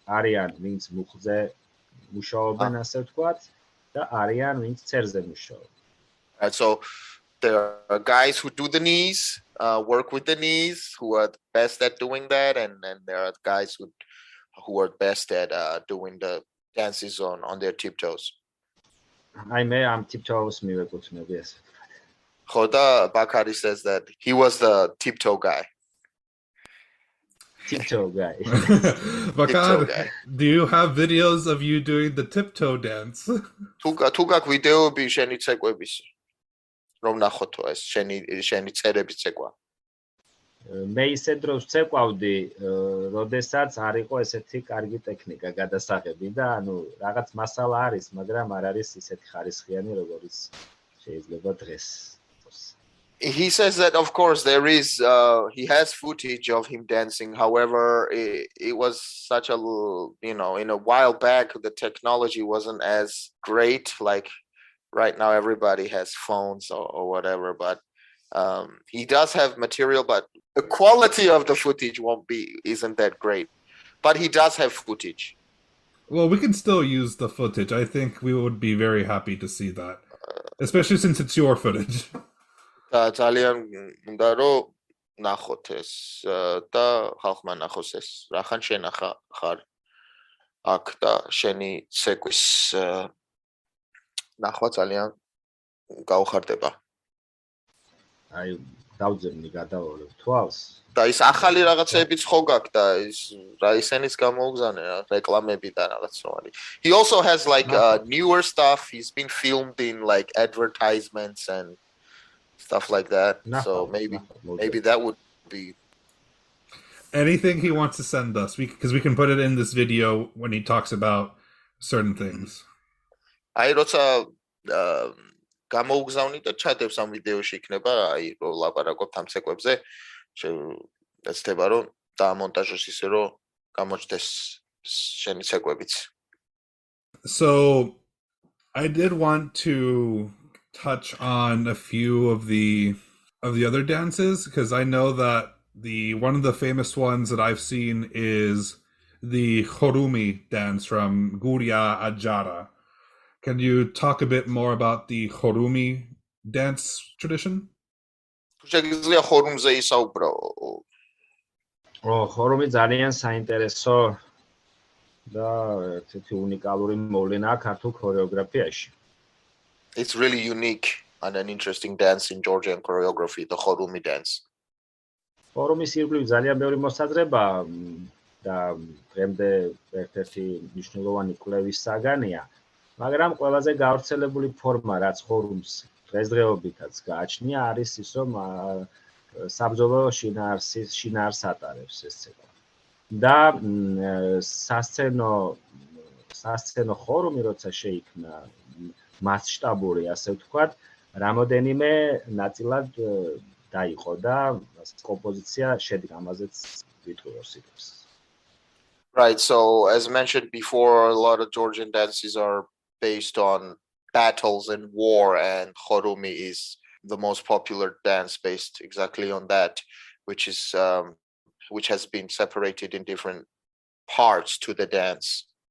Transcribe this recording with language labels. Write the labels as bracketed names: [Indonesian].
[Georgian] არიან ვინც მუხზე მუშაობენ, ასე ვთქვათ, და არიან ვინც ცერზე მუშაობენ. [English] Right, so there are guys who do the knees, work with the knees, who are best at doing that, and there are guys who are best at doing the dances on their tiptoes. [Georgian] აი მე ამ tiptoes მივეკუთვნები, ასე ვთქვათ. [English] Khoda Bakari says that he was the tiptoe guy. Tiptoe guy. Bakar, do you have videos of you doing the tiptoe dance? [Georgian] თუ გაკ ვიდეოები შენი ცეკვების რომ ნახოთო ეს შენი წერების ცეკვა. მე ისე დროს ცეკვავდი, როდესაც არ იყო ესეთი კარგი ტექნიკა გადასაღები და ანუ რაღაც მასალა არის, მაგრამ არ არის ისეთი ხარისხიანი, როგორც შეიძლება დღეს. [English] He says that of course there is he has footage of him dancing. However, it was such a in a while back the technology wasn't as great like right now. Everybody has phones or whatever, but he does have material, but the quality of the footage isn't that great. But he does have footage. Well, we can still use the footage. I think we would be very happy to see that, especially since it's your footage. [Georgian] ძალიან უნდა რომ ნახოთ ეს და ხალხმა ნახოს ეს. რახან შენახა ხარ აქ და შენი ცეკვის ნახვა ძალიან გაუხარდება. აი დავძებნი გადავალებ თვალს. და ის ახალი რაღაცებიც ხო გაქვს და ის რა ისენიც გამოუგზავნე რა რეკლამები და რაღაც როარი. [English] He also has like newer stuff. He's been filmed in like advertisements and stuff like that. So maybe that would be anything he wants to send us, because we can put it in this video when he talks about certain things. [Georgian] აი როცა გამოუგზავნი და ჩადებს ამ ვიდეოში იქნება აი რო ლაპარაკობთ ამ ცეკვებზე შეეცდება რომ დაამონტაჟოს ისე რომ გამოჩნდეს შენი ცეკვებიც. [English] So I did want to touch on a few of the other dances, because I know that one of the famous ones that I've seen is the Chorumi dance from Guria Ajara. Can you talk a bit more about the Chorumi dance tradition? [Georgian] შეგიძლია ხორუმზე ისაუბრო. ხორუმი ძალიან საინტერესო და ერთ-ერთი უნიკალური მოვლენაა ქართულ ქორეოგრაფიაში. [English] It's really unique and an interesting dance in Georgian choreography, the Chorumi dance. [Georgian] ხორუმის ირგვლივ ძალიან ბევრი მოსაზრება და დღემდე ერთ-ერთი მნიშვნელოვანი კვლევის საგანია, მაგრამ ყველაზე გავრცელებული ფორმა, რაც ხორუმს დღესდღეობითაც გააჩნია, არის ის, რომ საბრძოლო შინაარს ატარებს ეს ცეკვა. და სასცენო ხორუმი, როცა შეიქმნა მასშტაბური, ასე ვთქვათ, რამოდენიმე ნაწილად დაიყო და კომპოზიცია შედგა, ამაზეც ვიტყვი სიტყვას. [English] Right, so as mentioned before, a lot of Georgian dances are based on battles and war, and Chorumi is the most popular dance based exactly on that, which is which has been separated in different parts to the dance.